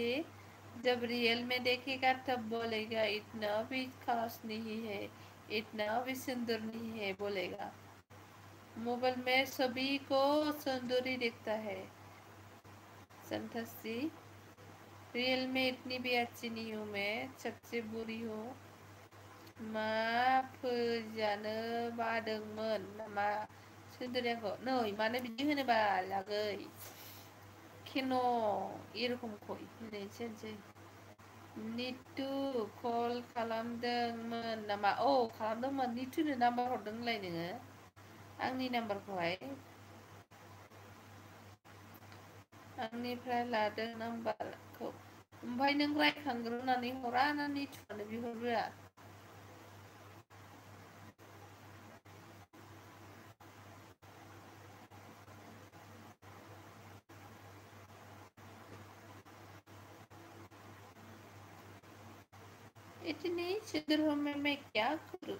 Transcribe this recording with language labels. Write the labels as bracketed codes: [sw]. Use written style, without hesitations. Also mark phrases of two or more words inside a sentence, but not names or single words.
[hi] जब रियल में देखेगा तब बोलेगा इतना भी खास नहीं है, इतना भी सुंदर नहीं है बोलेगा। मोबाइल में सभी को सुंदर ही दिखता है संतोषी। रियल में इतनी भी अच्छी नहीं हूँ मैं, सबसे बुरी हूँ। [brx] मा फोजानो बादोंमोन नामा सुन्दरि आंखौ? नै मानो बिदि होनोबाल आगै केन' एरखमखौ होनोसै। नितु कल खालामदोंमोन नामा? खालामदोंमोन। नितुनो नाम्बार हरदों होनलाय नोङो आंनि नाम्बारखौहाय। आंनिफ्राय लादों नाम्बारखौ। ओमफ्राय नों रायखांग्रोनानै हरा ना नितुआनो बिहरग्रोआ? [hi] इतनी सुंदर हूँ मैं क्या करूँ?